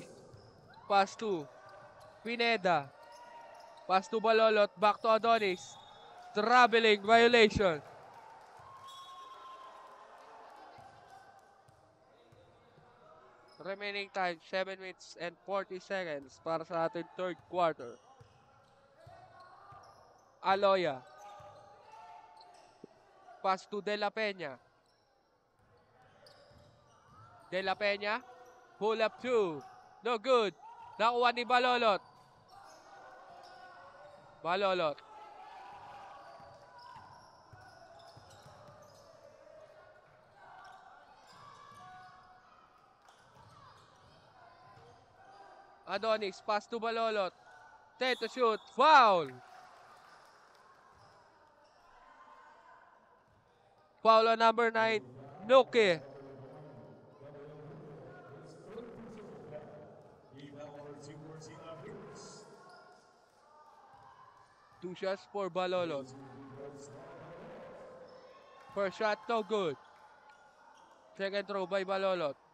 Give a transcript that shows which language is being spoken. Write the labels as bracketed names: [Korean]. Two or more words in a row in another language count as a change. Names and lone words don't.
[English] Pass to Pineda. Pass to Balolot. Back to Adonis. Traveling violation. Remaining time, 7 minutes and 40 seconds [Filipino] para sa ating [English] third quarter. Aloya. Pass to De La Peña. De La Peña. Pull up 2. No good. [Filipino] Nakuha ni Balolot. [English] Balolot. Adonis, pass to Balolot. 10 to shoot. Foul. Foul on number 9. Luque. Two shots for Balolot. First shot, no good. Second throw by Balolot.